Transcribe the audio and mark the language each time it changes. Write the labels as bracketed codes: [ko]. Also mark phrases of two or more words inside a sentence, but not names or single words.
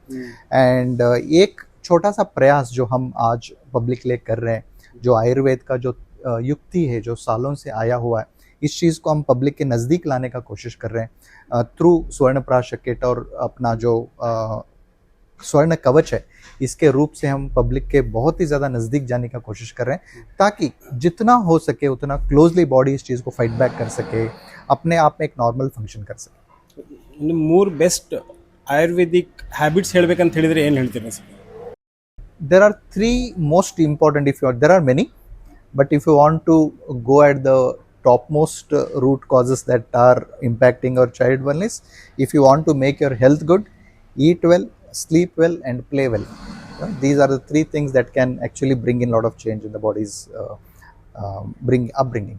[hi] एंड एक छोटा सा प्रयास जो हम आज पब्लिक लिए कर रहे हैं, जो आयुर्वेद का जो युक्ति है जो सालों से आया हुआ है, इस चीज़ को हम पब्लिक के नज़दीक लाने का कोशिश कर रहे हैं थ्रू स्वर्ण प्राश किट, और अपना जो स्वर्ण कवच है इसके रूप से हम पब्लिक के बहुत ही ज़्यादा नज़दीक जाने का कोशिश कर रहे हैं, ताकि जितना हो सके उतना [en] closely body [hi] इस चीज़ को [en] fight back [hi] कर सके, अपने आप में एक [en] normal function [hi] कर सके। [kn] ಮೂರ್ [en] best Ayurvedic habits [kn] ಹೇಳ್ಬೇಕಂತ ಹೇಳಿದ್ರೆ ಏನು ಹೇಳ್ತೀರಾ ಸರ್? [en] There are 3 most important, there are many, but if you want to go at the topmost root causes that are impacting our child wellness, if you want to make your health good, eat well, sleep well and play well. These are the 3 things that can actually bring in a lot of change in the body's upbringing.